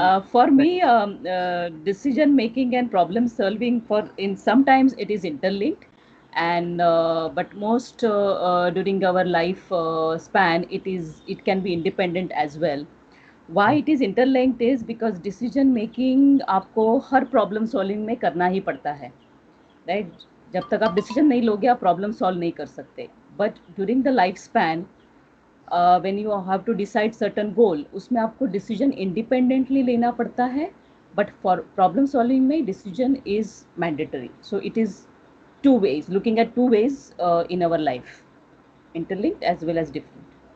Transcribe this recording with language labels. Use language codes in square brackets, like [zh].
[en] For me, decision making and problem solving in sometimes it is interlinked, and but most during our life span it can be independent as well. Why it is interlinked is because decision making [hi] आपको हर [en] problem solving [hi] में करना ही पड़ता है, [en] right? [hi] जब तक आप decision नहीं लोगे आप problem solve नहीं कर सकते. [en] But during the lifespan when you have to decide certain goal, [hi] उसमें आपको [en] decision independently [hi] लेना पड़ता है, [en] but for problem solving में decision is mandatory. So it is two ways, looking at two ways in our life, interlinked as well as different.